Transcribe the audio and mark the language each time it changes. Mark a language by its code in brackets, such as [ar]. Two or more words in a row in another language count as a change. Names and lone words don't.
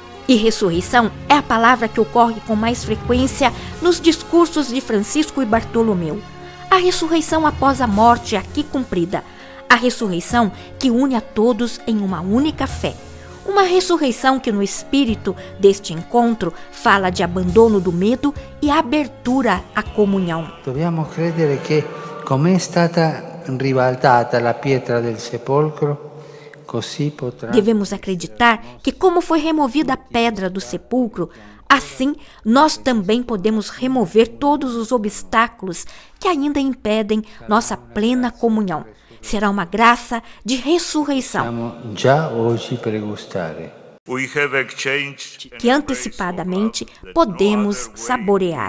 [pt] E ressurreição é a palavra que ocorre com mais frequência nos discursos de Francisco e Bartolomeu. A ressurreição após a morte aqui cumprida. A ressurreição que une a todos em uma única fé. Uma ressurreição que no espírito deste encontro fala de abandono do medo e abertura à comunhão. [it] Dobbiamo credere che come è stata ribaltata la pietra del sepolcro, [pt] devemos acreditar que, como foi removida a pedra do sepulcro, assim nós também podemos remover todos os obstáculos que ainda impedem nossa plena comunhão. Será uma graça de ressurreição que antecipadamente podemos saborear.